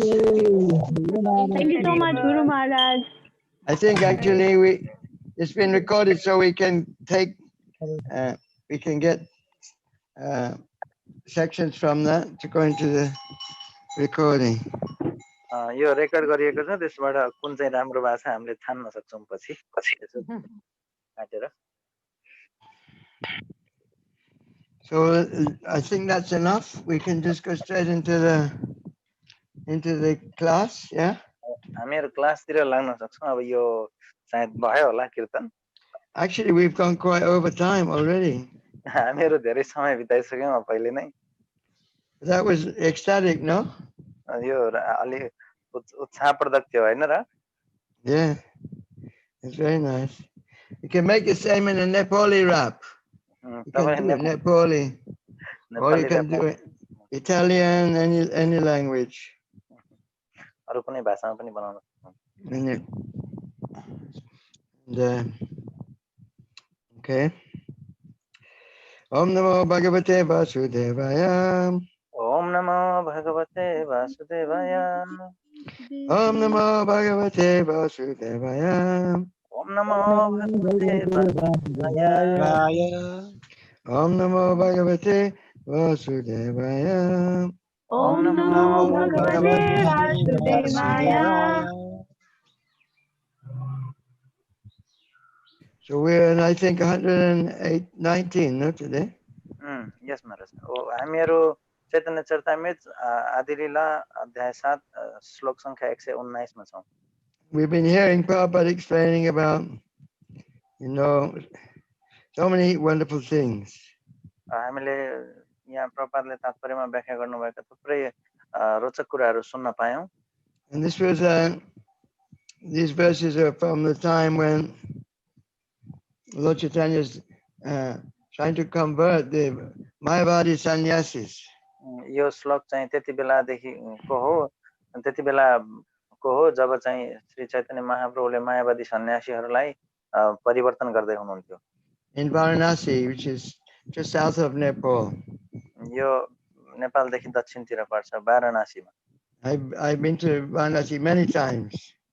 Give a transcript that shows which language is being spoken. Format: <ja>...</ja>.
<en>Thank you so much, Guru Maharaj. I think actually it's been recorded, so we can take we can get sections from that to go into the recording.</en> <ne>यो record गरिएको छ, त्यसबाट कुन चाहिँ राम्रो भाषा हामीले ठान्न सक्छौँ पछि काटेर.</ne> <en>So I think that's enough. We can just go straight into the class, yeah?</en> <ne>हामीहरु क्लासतिर लाग्न सक्छौं अब यो सायद भयो होला कीर्तन</ne> <en>Actually, we've gone quite over time already.</en> <ne>हामीहरु धेरै समय बिताइसक्यौं पहिले नै</ne> <en>That was ecstatic, no?</en> <ne>यो अलि उत्साहप्रदक थियो हैन र</ne> <en>Yeah, it's very nice. You can make the same in a Nepali rap. You can do it Nepali, or you can do it Italian, any language.</en> <ne>अरु कुनै भाषामा पनि बनाउन सक्छौं</ne> <sa>Okay. Om Namo Bhagavate Vasudevaya. Om Namo Bhagavate Vasudevaya. Om Namo Bhagavate Vasudevaya. Om Namo Bhagavate Vasudevaya. Om Namo Bhagavate Vasudevaya. Om Namo Bhagavate Vasudevaya.</sa> <en>So we're in, I think, 119, no, today? Yes, Maharaj.</en> <ne>हामीहरु Chaitanya Charitamrita आदि लीला अध्याय 7 श्लोक संख्या 119 मा छौं.</ne> <en>We've been hearing Prabhupada explaining about, so many wonderful things.</en> <ne>हामीले यहाँ प्रपातले तात्पर्यमा व्याख्या गर्नुभएका थुप्रै रोचक कुराहरु सुन्न पायौं.</ne> <en>And this was these verses are from the time when Lord Chaitanya is trying to convert the Mayavadi sannyasis.</en> <ne>यो श्लोक चाहिँ त्यति बेलादेखिको हो त्यति बेलाको हो जब चाहिँ श्री चैतन्य महाप्रभुले मायावादी सन्यासीहरूलाई परिवर्तन गर्दै हुनुहुन्थ्यो.</ne> <en>In Varanasi, which is just south of Nepal.</en> <ne>यो नेपालदेखि दक्षिणतिर पर्छ वाराणसीमा.</ne> <en>I've been to Varanasi many times.</en>